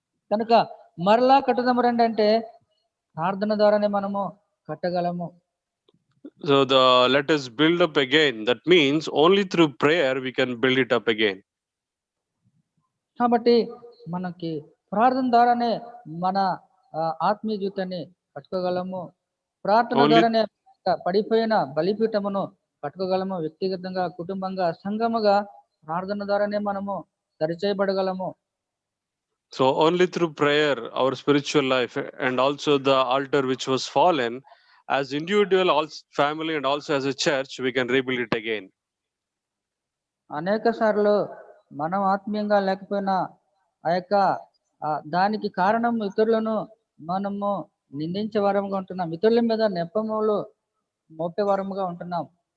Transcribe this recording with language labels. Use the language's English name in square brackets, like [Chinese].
[Telugu] కనుక మరలా కట్టుదము రండి అంటే ప్రార్థన ద్వారానే మనము కట్టగలము. [English] So let us build up again. That means only through prayer we can build it up again. [Telugu] కాబట్టి మనకి ప్రార్థన ద్వారానే మన ఆత్మీయ జీవితాన్ని కట్టుకోగలము. ప్రార్థన ద్వారానే పడిపోయిన బలిపీఠమును కట్టుకోగలము. వ్యక్తిగతంగా, కుటుంబంగా, సంఘముగా ప్రార్థన ద్వారానే మనము సరిచేయబడగలము. [English] So only through prayer our spiritual life and also the altar which was fallen, as individual, also family, and also as a church, we can rebuild it again. [Telugu] అనేక సార్లు మనం ఆత్మీయంగా లేకపోయినా ఆ యొక్క దానికి కారణం ఇతరులను మనము నిందించే వారంగా ఉంటున్నాం, ఇతరుల మీద నెపములు మోపే వారంగా ఉంటున్నాం.